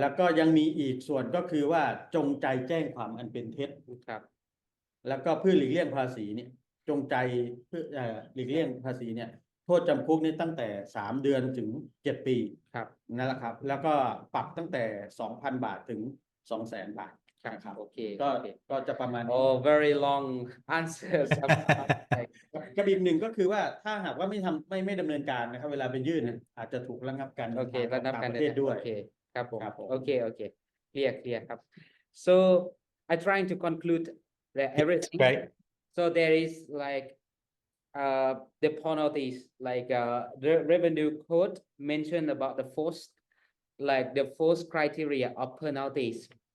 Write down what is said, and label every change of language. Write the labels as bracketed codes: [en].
[th] แล้วก็ยังมีอีกส่วนก็คือว่าจงใจแจ้งความอันเป็นเท็จ ครับ แล้วก็เพื่อหลีกเลี่ยงภาษีเนี่ยจงใจเพื่อหลีกเลี่ยงภาษีเนี่ยโทษจำคุกนี่ตั้งแต่3 เดือนถึง 7 ปี ครับ นั่นแหละครับ แล้วก็ปรับตั้งแต่ 2,000 บาทถึง 200,000 บาท ครับ นะครับ โอเค ก็จะประมาณนี้ [en] Oh very long answers ครับ [th] กับอีกหนึ่งก็คือว่าถ้าหากว่าไม่ดำเนินการนะครับ เวลาไปยื่นเนี่ยอาจจะถูกระงับการ โอเค เดินทางออกต่างประเทศด้วย โอเคครับผม ครับผม [en] โอเคclear ครับ so I trying to conclude that everything Great. so there is like the penalties like the revenue code mentioned about the first criteria of penalties.